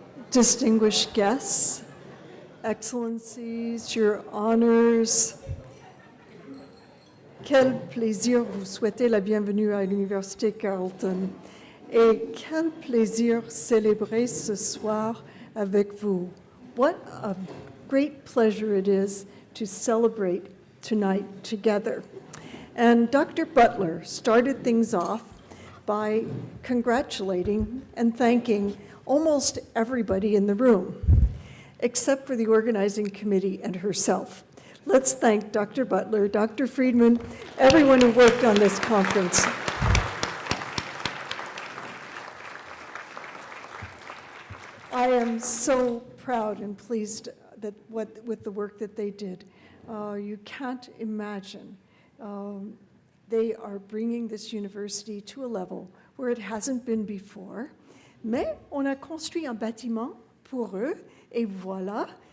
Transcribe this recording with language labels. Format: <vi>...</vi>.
<en>distinguished guests, Excellencies, Your Honors,</en> <fr>quel plaisir vous souhaiter la bienvenue à l'Université Carleton et quel plaisir célébrer ce soir avec vous.</fr> <en>What a great pleasure it is to celebrate tonight together. And Dr. Butler started things off by congratulating and thanking almost everybody in the room, except for the organizing committee and herself. Let's thank Dr. Butler, Dr. Friedman, everyone who worked on this conference. I am so proud and pleased that with the work that they did. You can't imagine. They are bringing this university to a level where it hasn't been before.</en> <fr>Mais on a construit un bâtiment pour eux, et voilà.</fr>